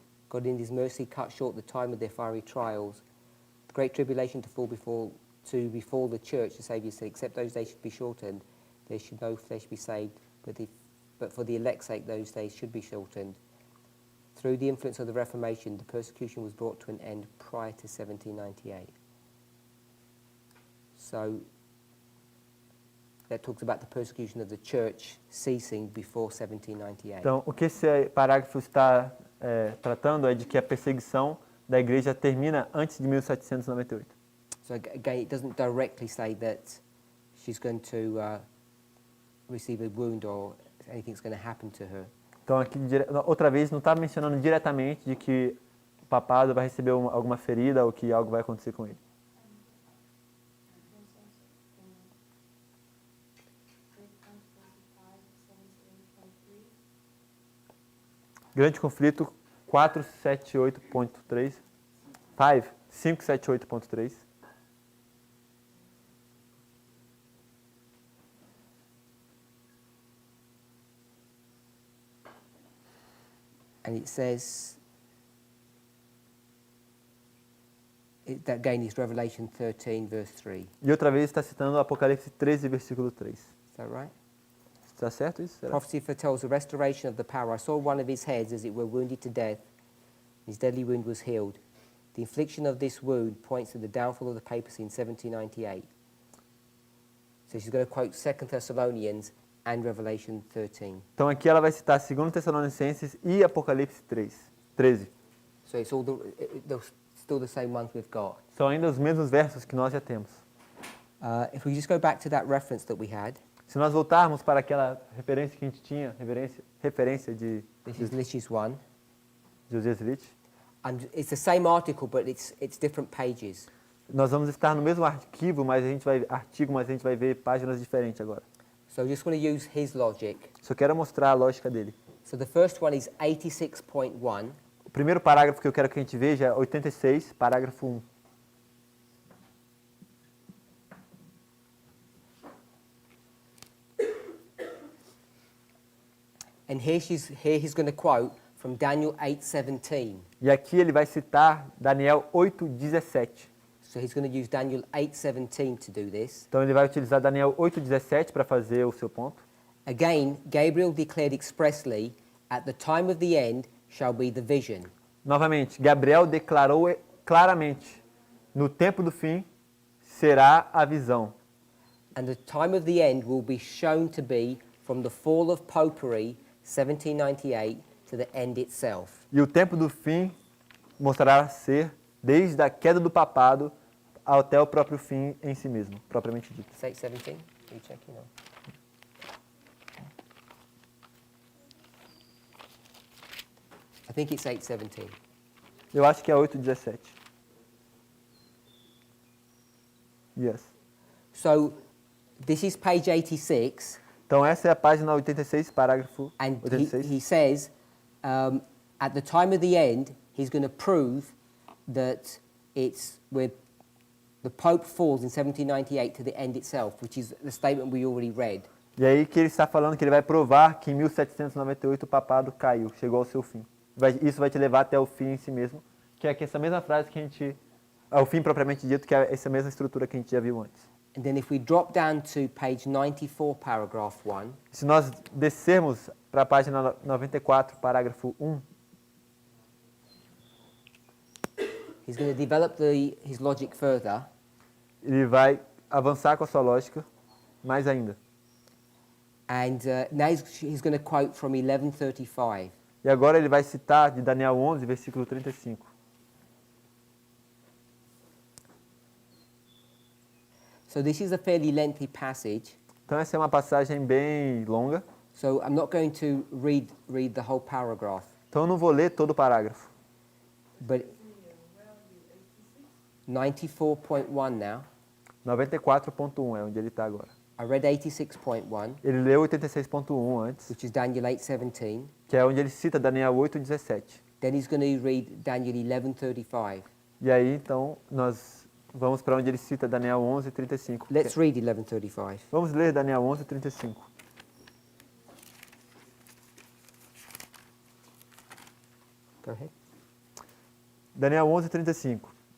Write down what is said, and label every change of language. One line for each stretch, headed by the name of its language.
English: God in his mercy cut short the time of their fiery trials. The great tribulation to befall the church, the Saviour said, except those days should be shortened, there should no flesh be saved, but for the elect's sake those days should be shortened. Through the influence of the Reformation, the persecution was brought to an end prior to 1798. So that talks about the persecution of the church ceasing before 1798.
Portuguese: Então, o que esse parágrafo está tratando é de que a perseguição da igreja termina antes de 1798.
English: So again, it doesn't directly say that she's going to receive a wound or anything's going to happen to her.
Portuguese: Então, aqui, outra vez, não está mencionando diretamente de que papado vai receber alguma ferida ou que algo vai acontecer com ele. Grande conflito 478.3. 578.3.
English: And it says, that again is Revelation 13, verse 3.
Portuguese: E outra vez está citando Apocalipse 13, versículo 3.
English: Is that right?
Portuguese: Está certo isso? Será?
English: Prophecy foretells the restoration of the power. I saw one of his heads, as it were, wounded to death. His deadly wound was healed. The infliction of this wound points to the downfall of the papacy in 1798. So she's going to quote 2 Thessalonians and Revelation 13.
Portuguese: Então aqui ela vai citar 2 Tessalonicenses e Apocalipse 13.
English: So it's all they're still the same ones we've got.
Portuguese: São ainda os mesmos versos que nós já temos.
English: If we just go back to that reference that we had,
Portuguese: Se nós voltarmos para aquela referência que a gente tinha, referência de
English: this is Lich's one.
Portuguese: Josias Lich,
English: And it's the same article, but it's different pages.
Portuguese: nós vamos estar no mesmo arquivo, mas a gente vai ver páginas diferentes agora.
English: So I just want to use his logic.
Portuguese: Só quero mostrar a lógica dele.
English: So the first one is 86.1.
Portuguese: O primeiro parágrafo que eu quero que a gente veja é 86, parágrafo 1.
English: And here he's going to quote from Daniel 8:17.
Portuguese: E aqui ele vai citar Daniel 8:17.
English: So he's going to use Daniel 8:17 to do this.
Portuguese: Então ele vai utilizar Daniel 8:17 para fazer o seu ponto.
English: Again, Gabriel declared expressly, at the time of the end shall be the vision.
Portuguese: Novamente, Gabriel declarou claramente, no tempo do fim será a visão.
English: And the time of the end will be shown to be from the fall of popery, 1798, to the end itself.
Portuguese: E o tempo do fim mostrará ser desde a queda do papado até o próprio fim em si mesmo, propriamente dito.
English: It's 8:17? Are you checking on? I think it's 8:17.
Portuguese: Eu acho que é 8:17.
English: Yes. So this is page 86,
Portuguese: Então essa é a página 86, parágrafo
English: and
Portuguese: 86.
English: he says, at the time of the end, he's going to prove that it's where the Pope falls in 1798 to the end itself, which is the statement we already read.
Portuguese: E aí que ele está falando que ele vai provar que em 1798 o papado caiu, chegou ao seu fim. Isso vai te levar até o fim em si mesmo, que é essa mesma frase que a gente... Ao fim propriamente dito, que é essa mesma estrutura que a gente já viu antes.
English: And then if we drop down to page 94, paragraph 1,
Portuguese: Se nós descermos para a página 94, parágrafo 1,
English: he's going to develop his logic further,
Portuguese: ele vai avançar com a sua lógica mais ainda.
English: and now he's going to quote from 11:35.
Portuguese: E agora ele vai citar de Daniel 11, versículo 35.
English: So this is a fairly lengthy passage,
Portuguese: Então essa é uma passagem bem longa.
English: so I'm not going to read the whole paragraph,
Portuguese: Então eu não vou ler todo o parágrafo.
English: but 94.1 now.
Portuguese: 94.1 é onde ele está agora.
English: I read 86.1,
Portuguese: Ele leu 86.1 antes,
English: which is Daniel 8:17.
Portuguese: que é onde ele cita Daniel 8:17.
English: Then he's going to read Daniel 11:35.
Portuguese: E aí então nós vamos para onde ele cita Daniel 11:35.
English: Let's read 11:35.
Portuguese: Vamos ler Daniel 11:35.
English: Go ahead. Daniel 11:35.